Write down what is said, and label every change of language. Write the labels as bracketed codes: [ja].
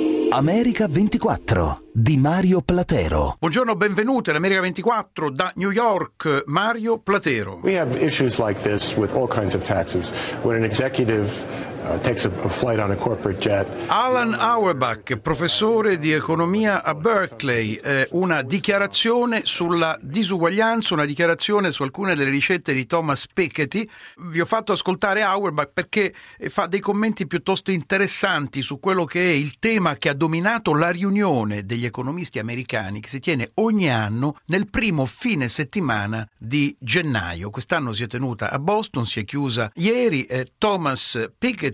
[it] America 24 di Mario Platero. Buongiorno, benvenuti all'America 24 da New York, Mario Platero. [en] We have issues like this with all kinds of taxes. When an executive takes a flight on a corporate jet. [it] Alan Auerbach, professore di economia a Berkeley, una dichiarazione sulla disuguaglianza, una dichiarazione su alcune delle ricette di Thomas Piketty. Vi ho fatto ascoltare Auerbach perché fa dei commenti piuttosto interessanti su quello che è il tema che ha dominato la riunione degli economisti americani che si tiene ogni anno nel primo fine settimana di gennaio. Quest'anno si è tenuta a Boston, si è chiusa ieri. Thomas Piketty